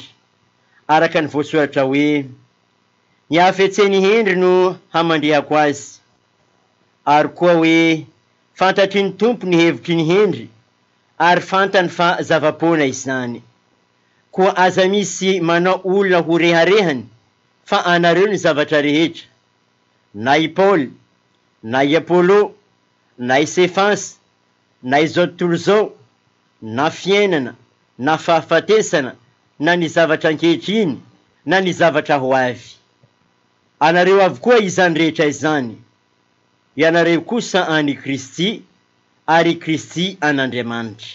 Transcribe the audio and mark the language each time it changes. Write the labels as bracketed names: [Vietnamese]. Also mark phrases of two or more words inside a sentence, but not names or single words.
[Malagasy] Araka ny voasoratra hoe ny hafetseny hendry no hamandrehako azy, ary koa hoe fantatry ny tompo ny hevitry ny hendry, ary fantany fa zavapoana izany. Koa aza misy manao olona ho reharehany fa anareo ny zavatra rehetra, na i Paoly, na i Apollo, na i Sefasy, na izao tontolo zao, na fiainana, na fahafatesana, na ny zavatra ankehitriny, na ny zavatra ho avy. Anareo avokoa izany rehetra izany, ianareo kosa any Kristy, ary Kristy an'Andriamanitra.